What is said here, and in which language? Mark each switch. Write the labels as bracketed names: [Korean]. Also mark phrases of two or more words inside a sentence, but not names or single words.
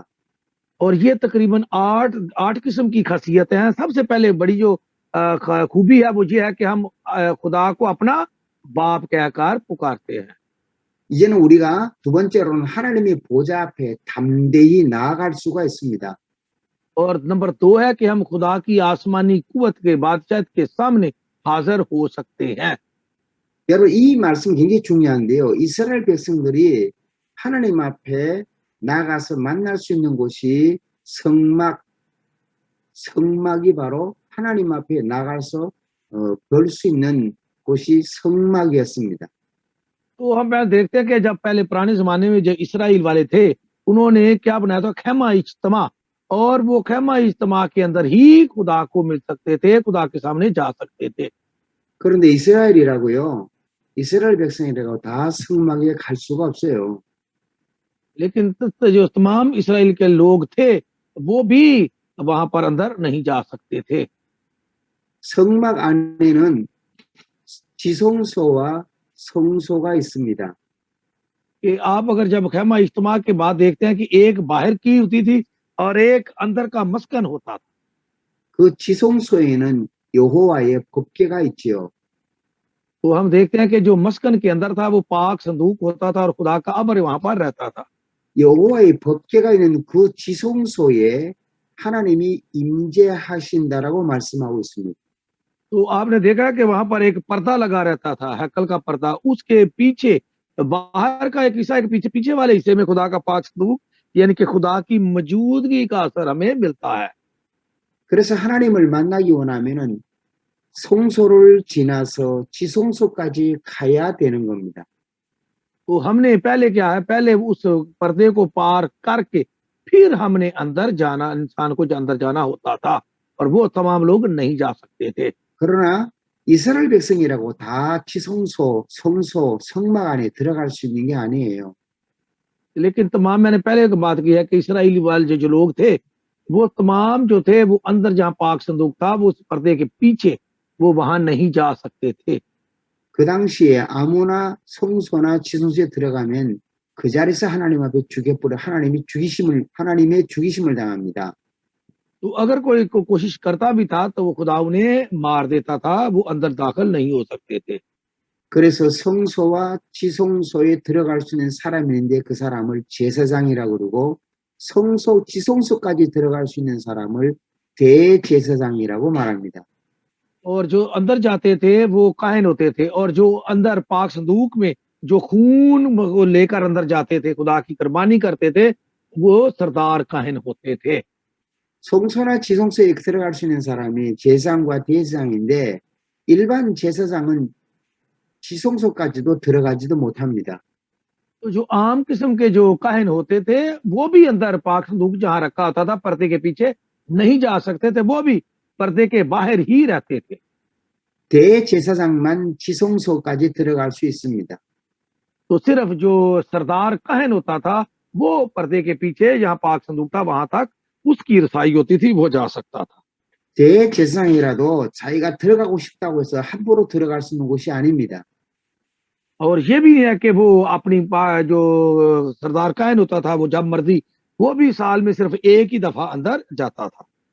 [Urdu] اور یہ تقریباً آٹھ قسم کی خاصیت ہیں. سب سے پہلے بڑی جو خوبی ہے وہ یہ ہے کہ ہم خدا کو اپنا باپ کہہ کر پکارتے ہیں. [Korean] 이제는 우리가 두 번째로는 하나님의 보좌 앞에 담대히 나아갈 수가 있습니다. [Urdu] اور نمبر 2 ہے کہ ہم خدا کی آسمانی قوت کے بادشاہ کے سامنے حاضر ہو سکتے ہیں. [Korean] 여러분 이 말씀 굉장히 중요한데요. 이스라엘 백성들이 하나님 앞에 나가서 만날 수 있는 곳이 성막이 바로 하나님 앞에 나가서 볼 수 있는 곳이 성막이었습니다. [Urdu] تو ہم دیکھتے ہیں کہ جب پہلے پرانے زمانے میں جو اسرائیل والے تھے انہوں نے کیا بنایا تھا، خیمہ اجتماع، اور وہ خیمہ اجتماع کے اندر ہی خدا کو مل سکتے تھے، خدا کے سامنے جا سکتے تھے. [Korean] 그런데 이스라엘 백성이라고 다 성막에 갈 수가 없어요. [Urdu] لیکن جو تمام اسرائیل کے لوگ تھے وہ بھی وہاں پر اندر نہیں جا سکتے تھے. [Korean] 성막 안에는 지성소와 성소가 있습니다. [Urdu] کہ آپ اگر جب خیمہ اجتماع کے بعد دیکھتے ہیں کہ ایک باہر کی ہوتی تھی اور ایک اندر کا مسکن ہوتا تھا. [Korean] 그 지성소에는 여호와의 법궤가 있지요. [Urdu] تو ہم دیکھتے ہیں کہ جو مسکن کے اندر تھا وہ پاک صندوق ہوتا تھا اور خدا کا امر وہاں پر رہتا تھا. [Korean] 여호와의 법궤가 있는 그 지성소에 하나님이 임재하신다라고 말씀하고 있습니다. [Urdu] تو آپ نے دیکھا کہ وہاں پر ایک پردہ لگا رہتا تھا، ہیکل کا پردہ، اس کے پیچھے باہر کا ایک حصہ، ایک پیچھے والے حصے میں خدا کا پاک صندوق یعنی کہ خدا کی موجودگی کا اثر ہمیں ملتا ہے. [Korean] 그래서 하나님을 만나기 원하면은 성소를 지나서 지성소까지 가야 되는 겁니다. [Urdu] تو ہم نے پہلے کیا ہے، پہلے اس پردے کو پار کر کے پھر ہم نے اندر جانا، انسان کو اندر جانا ہوتا تھا اور وہ تمام لوگ نہیں جا سکتے تھے. [Korean] 그러나 이스라엘 백성이라고 다 지성소, 성소, 성막 안에 들어갈 수 있는 게 아니에요. [Urdu] لیکن تمام، میں نے پہلے ایک بات کی ہے کہ اسرائیلی والے جو لوگ تھے وہ تمام جو تھے وہ اندر جہاں پاک صندوق تھا وہ اس پردے کے پیچھے وہ وہاں نہیں جا سکتے تھے. [Korean] 그 당시에 아무나 성소나 지성소에 들어가면 그 자리에서 하나님 앞에 죽여버려 하나님의 죽이심을 당합니다. [Urdu] تو اگر کوئی کوشش کرتا بھی تھا تو وہ خدا انہیں مار دیتا تھا، وہ اندر داخل نہیں ہو سکتے تھے. [Korean] 그래서 성소와 지성소에 들어갈 수 있는 사람이 있는데 그 사람을 제사장이라고 그러고 성소, 지성소까지 들어갈 수 있는 사람을 대제사장이라고 말합니다. [Urdu] اور جو اندر جاتے تھے وہ کاہن ہوتے تھے، اور جو اندر پاک صندوق میں جو خون کو لے کر اندر جاتے تھے، خدا کی قربانی کرتے تھے، وہ سردار کاہن ہوتے تھے. [Korean] 성소나 지성소에 들어갈 수 있는 사람이 제사장과 대제사장인데 일반 제사장은 지성소까지도 들어가지도 못합니다. [Urdu] تو جو عام قسم کے جو کاہن ہوتے تھے وہ بھی اندر پاک صندوق جہاں رکھا ہوتا تھا پردے کے پیچھے نہیں جا سکتے تھے، وہ بھی پردے کے باہر ہی رہتے تھے. [Korean] 대제사장만 지성소까지 들어갈 수 있습니다. [Urdu] تو صرف جو سردار کاہن ہوتا تھا وہ پردے کے پیچھے جہاں پاک صندوق تھا وہاں تک اس کی رسائی ہوتی تھی، وہ جا سکتا تھا. [Korean] 대제사장이라도 자기가 들어가고 싶다고 해서 함부로 들어갈 수 있는 곳이 아닙니다. [Urdu] اور یہ بھی ہے کہ وہ اپنی جو سردار کاہن ہوتا تھا وہ جب مرضی وہ بھی سال میں صرف ایک ہی دفعہ اندر جاتا تھا.